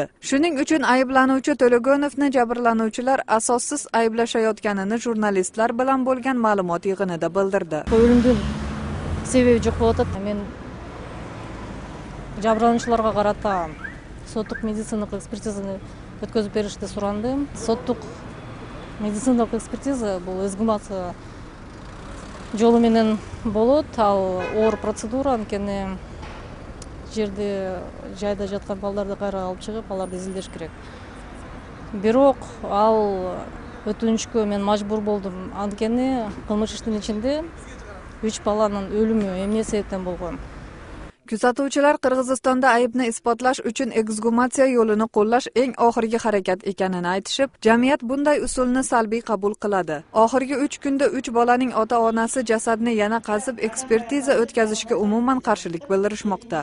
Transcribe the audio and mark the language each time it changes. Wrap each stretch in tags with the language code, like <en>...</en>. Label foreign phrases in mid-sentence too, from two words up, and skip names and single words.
<uz>Shuning uchun ayblanuvchi To'lagonovni jabrlanuvchi asossiz ayblashayotganini jurnalistlar bilan bo'lgan ma'lumot yig'inida bildirdi. O'limning sababi yo'q bo'ldi. Men jabrlanuvchilarga qarata sotuq meditsinалық ekspertizani o'tkazib berishni so'randim. Sotuq meditsinалық ekspertiza bu</uz> <ky>эксгумация жолу менен болот, ал оор процедура, анткени жерде жайда жаткан балдарды кайра алып чыгып, аларды изилдеш керек. Бирок ал өтүнүшкө мен мажбур болдум. Анткени кылмыш иштин ичинде 3 баланын өлүмү эмне себептен болгон?</ky> <uz>Kuzatuvchilar Qirg'izistonda aybni isbotlash uchun eksgumatsiya yo'lini qo'llash eng oxirgi harakat ekanini aytishib, jamiyat bunday usulni salbiy qabul qiladi. Oxirgi 3 kunda 3 bolaning ota-onasi jasadni yana qazib ekspertiza o'tkazishga umuman qarshilik bildirishmoqda.</uz>